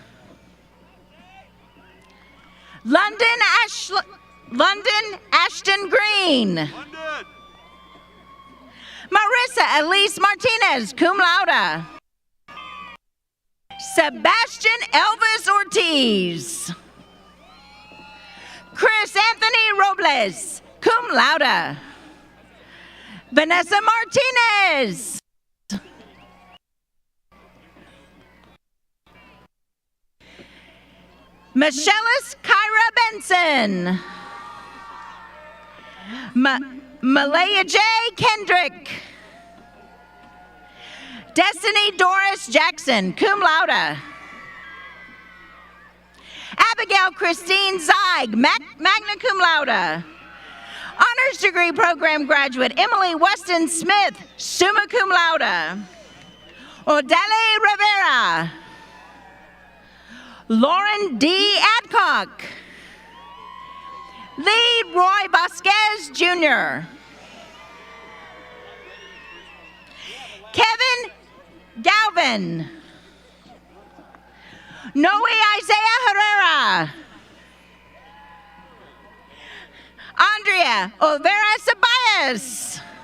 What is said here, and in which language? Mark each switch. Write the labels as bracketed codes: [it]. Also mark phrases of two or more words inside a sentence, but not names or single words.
[en] London Ashton Green. Marissa Elise Martinez, [la] cum laude. [en] Sebastian Elvis Ortiz. Chris Anthony Robles, [la] cum laude. [en] Vanessa Martinez. Michelis Kyra Benson. Malaya J. Kendrick. Destiny Doris Jackson, [la] cum laude. [en] Abigail Christine Zeig, [la] magna cum laude. [en] Honors degree program graduate, Emily Weston Smith, [la] summa cum laude. [en] Odele Rivera. Lauren D. Adcock. Lee Roy Vasquez Jr. Kevin Galvin. Noe Isaiah Herrera. Andrea Olvera Ceballos.